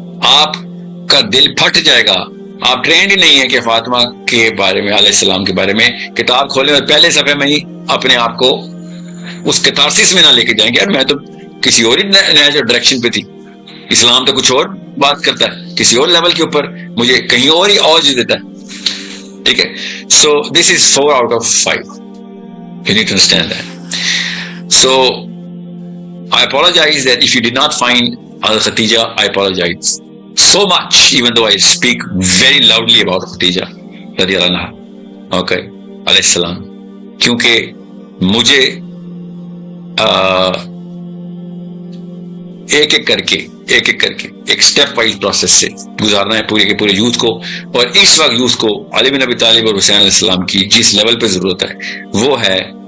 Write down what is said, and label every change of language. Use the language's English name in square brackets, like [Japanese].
[Urdu] آپ کا دل پھٹ جائے گا. آپ ٹرینڈ ہی نہیں ہے کہ فاطمہ کے بارے میں, علیہ السلام کے بارے میں کتاب کھولیں اور پہلے صفحے میں ہی اپنے آپ کو اس کتارسس میں نہ لے کے جائیں گے, یار میں تو کسی اور ہی ڈائریکشن پہ تھی, اسلام تو کچھ اور بات کرتا ہے, کسی اور لیول کے اوپر مجھے کہیں اور ہی اوج دیتا ہے. ٹھیک ہے, [English] So this is 4 out of 5. You need to understand that. So I apologize that if you did not find Al-Khatija, I apologize so much, even though I speak very loudly about Khatija radiyallahu anha, okay, alayhi salam, [Urdu] kyunki mujhe ایک کر کے ایک step wise process سے گزارنا ہے پورے کے پورے یوتھ کو. اور اس وقت یوتھ کو علی بن ابی طالب اور حسین علیہ السلام کی جس لیول پہ ضرورت ہے وہ ہے